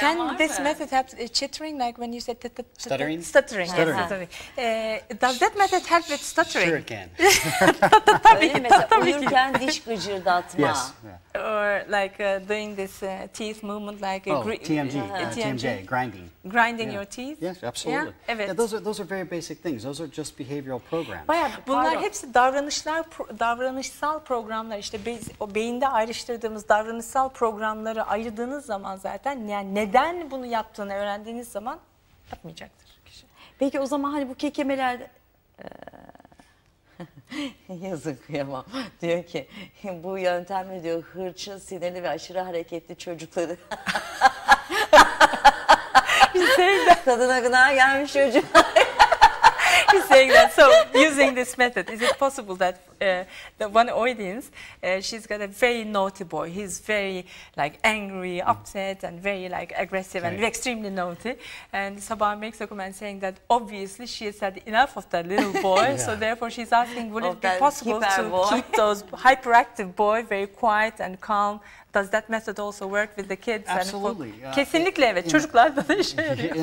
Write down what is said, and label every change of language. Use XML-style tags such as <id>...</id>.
<en>Can this method help chittering, like when you said Stuttering? Stuttering. Stuttering. Yes, stuttering. Does that method help with stuttering? Sure it can.</en> <tr>Öyle mi? Mesela uyurken diş gıcırdatma.</tr> <en>Yes. Yeah. Or like doing this teeth movement, like TMJ, grinding. Grinding your teeth. Yes, absolutely. Yeah, evet. Yeah, those are very basic things. Those are just behavioral programs.</en> <tr>Bunlar hepsi davranışsal programlar. İşte biz o beyinde ayrıştırdığımız davranışsal programları ayırdığınız zaman zaten, yani neden bunu yaptığını öğrendiğiniz zaman yapmayacaktır kişi. Peki o zaman hani bu kekemeler yazık kıyamam. Diyor ki bu yöntemle diyor hırçın, sinirli ve aşırı hareketli çocukları kadına gına gelmiş çocuk.</tr> <en>He's saying that. So, using this method, is it possible that the one audience, she's got a very naughty boy. He's very like angry, upset, and very like aggressive and extremely naughty. And Saba makes a comment saying that obviously she has had enough of that little boy. So therefore, she's asking, would it be possible to keep those hyperactive boy very quiet and calm? Does that method also work with the kids? Absolutely.</en> <tr>Kesinlikle evet. Çocuklarda da işe yarıyor.</tr>